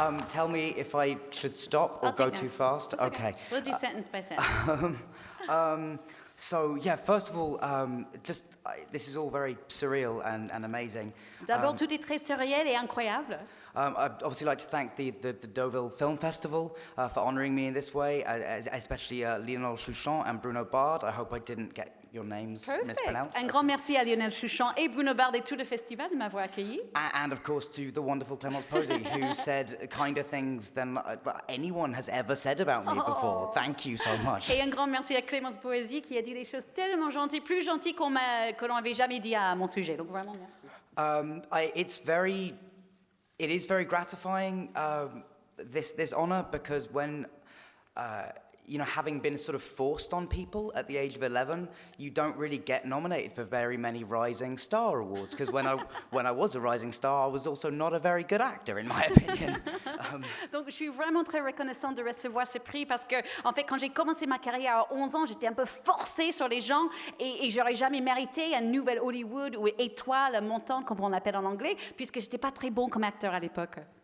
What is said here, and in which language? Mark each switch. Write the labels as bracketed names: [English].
[English] Tell me if I should stop or go too fast. Okay. We'll do sentence by sentence. So, yeah, first of all, this is all very surreal and amazing. [French] D'abord, tout est très surréel et incroyable. [English] I'd obviously like to thank the Deauville Film Festival for honouring me in this way, especially Lionel Chouchon and Bruno Bard. I hope I didn't get your names mispronounced. [French] Un grand merci à Lionel Chouchon et Bruno Bard et tout le festival de m'avoir accueilli. [English] And of course to the wonderful Clémence Poésy, who said kinder things than anyone has ever said about me before. Thank you so much. [French] Et un grand merci à Clémence Poésy qui a dit des choses tellement gentilles, plus gentilles que l'on avait jamais dit à mon sujet. Donc vraiment merci. [English] It is very gratifying, this honor, because when, having been sort of forced on people at the age of 11, you don't really get nominated for very many Rising Star Awards, because when I was a Rising Star, I was also not a very good actor, in my opinion. [French] Donc, je suis vraiment très reconnaissante de recevoir ce prix parce que, en fait, quand j'ai commencé ma carrière à 11 ans, j'étais un peu forcée sur les gens et j'aurais jamais mérité un nouvel Hollywood ou étoile montante, comme on l'appelle en anglais, puisque j'étais pas très bon comme acteur à l'époque.